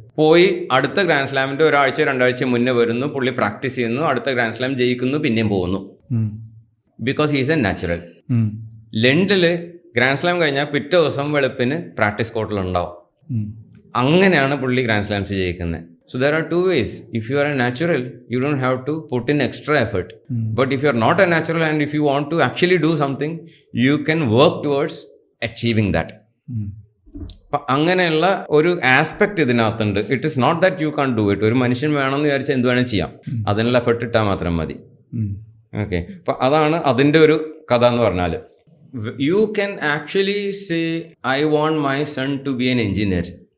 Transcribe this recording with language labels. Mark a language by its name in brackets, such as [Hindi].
[Malayalam] പോയി അടുത്ത ഗ്രാൻഡ് സ്ലാമിൻ്റെ ഒരാഴ്ച 2 ആഴ്ച മുന്നേ വരുന്നു, പുള്ളി പ്രാക്ടീസ് ചെയ്യുന്നു, അടുത്ത ഗ്രാൻഡ് സ്ലാം ജയിക്കുന്നു, പിന്നെയും പോകുന്നു. [English] Because he's a natural. [Malayalam] ലണ്ടനിൽ ഗ്രാൻഡ് സ്ലാം കഴിഞ്ഞാൽ പിറ്റേ ദിവസം വെളുപ്പിന് പ്രാക്ടീസ് കോർട്ടിലുണ്ടാവും. അങ്ങനെയാണ് പുള്ളി ഗ്രാൻഡ് സ്ലാംസ് ജയിക്കുന്നത്. [English] So there are 2 ways. If you are a natural, you don't have to put in extra effort. But if you are not a natural and if you want to actually do something, you can work towards achieving that. [Malayalam] അങ്ങനെയുള്ള ഒരു aspect ഇതിനകത്തുണ്ട്. [English] It is not that you can do it. [Malayalam] ഒരു മനുഷ്യൻ വേണമെന്ന് വിചാരിച്ചാൽ എന്ത് വേണമെങ്കിൽ ചെയ്യാം, അതിനുള്ള എഫർട്ട് ഇട്ടാൽ മാത്രം മതി. ഓക്കെ. അപ്പം അതാണ് അതിൻ്റെ ഒരു കഥ എന്ന് പറഞ്ഞാൽ. [English] You can actually say I want my son to be an engineer.